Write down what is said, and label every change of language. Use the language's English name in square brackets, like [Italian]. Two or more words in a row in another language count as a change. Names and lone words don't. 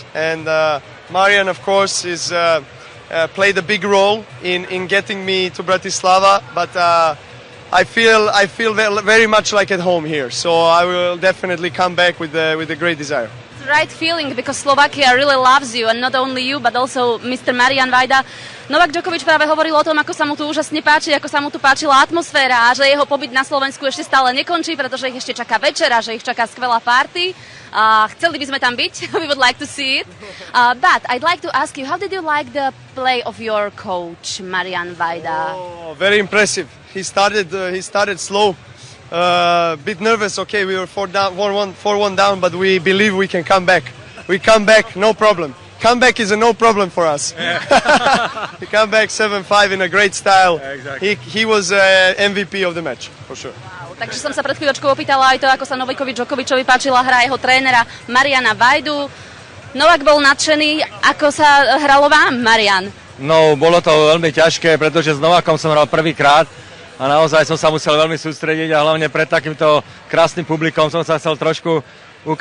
[English] And Marian, of course, is played a big role in getting me to Bratislava, but I feel very much like at home here, so I will definitely come back with a great desire. Right feeling, because Slovakia really loves you, and not only you, but also Mr. Marian Vajda. [Slovak] Novak Djokovic práve hovoril o tom, ako sa mu tu úžasne páči, ako sa mu tu páčila atmosféra a že jeho pobyt na Slovensku ešte stále nekončí, pretože ich ešte čaká večera, že ich čaká skvelá party. Chceli by sme tam byť, [English] we would like to see it. But I'd like to ask you, how did you like the play of your coach, Marian Vajda? Oh, very impressive. He started slow. Bit nervous. Okay, we were 4-1 down, but we believe we can come back. We come back, no problem. Comeback is a no problem for us. Yeah. He come back 7-5 in a great style. Yeah, exactly. He was MVP of the match, for sure. [Slovak] Wow, takže som sa pred chvíľočkou opýtala aj to, ako sa Novakovi Djokovičovi páčila hra jeho trénera Mariana Vajdu. Novak bol nadšený. Ako sa hralo vám, Marian? No, bolo to veľmi ťažké, pretože s Novakom som hral prvýkrát a naozaj som sa musel veľmi sústrediť a hlavne pred takýmto krásnym publikom som sa chcel trošku ukázať.